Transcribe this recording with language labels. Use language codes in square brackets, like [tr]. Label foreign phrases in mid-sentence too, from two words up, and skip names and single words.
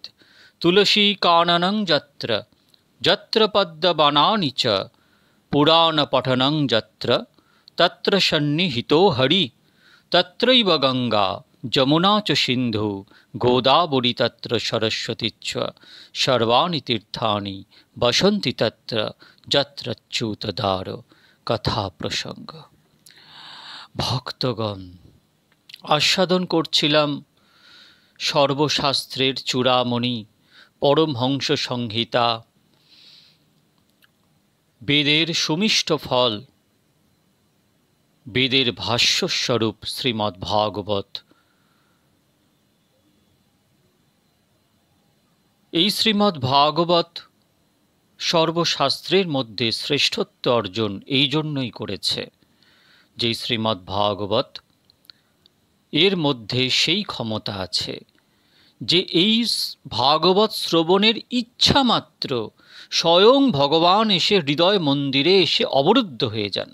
[sa] तुलसीकाननं यत्र यत्र पद्मवनानि च पुराणपठनं यत्र तत्र सन्निहितो हरि तत्रैव गंगा जमुना च सिन्धु गोदावरी तत्र सरस्वती च सर्वाणि तीर्थानि वसन्ति तत्र यत्रच्युतदार कथा प्रसंग। [bn] ভক্তগণ, আস্বাদন करছিলাম সর্বশাস্ত্রের চূড়ামণি পরমহংস সংহিতা, বেদের সুমিষ্ট ফল, বেদের ভাষ্যস্বরূপ শ্রীমদ্ ভাগবত। এই শ্রীমদ্ ভাগবত সর্বশাস্ত্রের মধ্যে শ্রেষ্ঠত্ব অর্জন এই জন্যই করেছে যে শ্রীমদ্ ভাগবত এর মধ্যে সেই ক্ষমতা আছে যে এই ভাগবত শ্রবণের ইচ্ছা মাত্র স্বয়ং ভগবান এসে হৃদয় মন্দিরে এসে অবরুদ্ধ হয়ে যান।